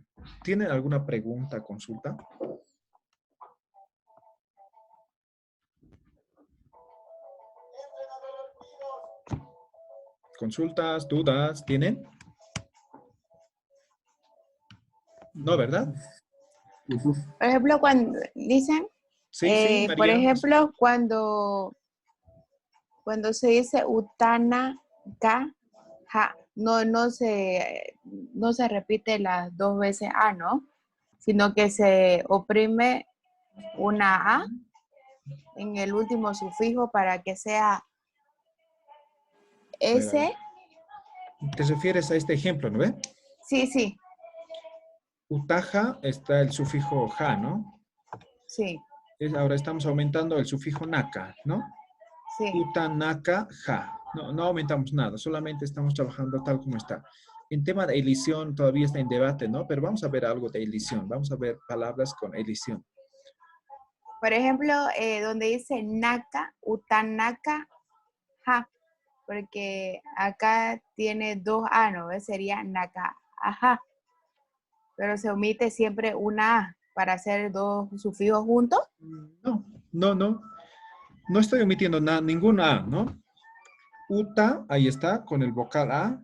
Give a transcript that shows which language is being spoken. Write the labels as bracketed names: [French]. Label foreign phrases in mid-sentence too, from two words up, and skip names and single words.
[Spanish] ¿Tienen alguna pregunta, consulta? ¿Consultas, dudas, tienen? No, ¿verdad? Por ejemplo, cuando dicen, Sí, sí, por María. ejemplo, cuando se dice utana, ka, ja, no se repite las dos veces a, ¿no? Sino que se oprime una a en el último sufijo para que sea S. ¿Te refieres a este ejemplo, no ve? Sí, sí, Utaja está el sufijo ja, ¿no? sí, Ahora estamos aumentando el sufijo naka, ¿no? sí. Utanaka, ja. No, no aumentamos nada, solamente estamos trabajando tal como está. En tema de elisión todavía está en debate, ¿no? Pero vamos a ver algo de elisión. Vamos a ver palabras con elisión. Por ejemplo, donde dice naka, utanaka, ja, porque acá tiene dos a, ¿no? Sería naka, ajá. Pero se omite siempre una a para hacer dos sufijos juntos. No. No estoy omitiendo ninguna A, ¿no? Uta, ahí está, con el vocal A.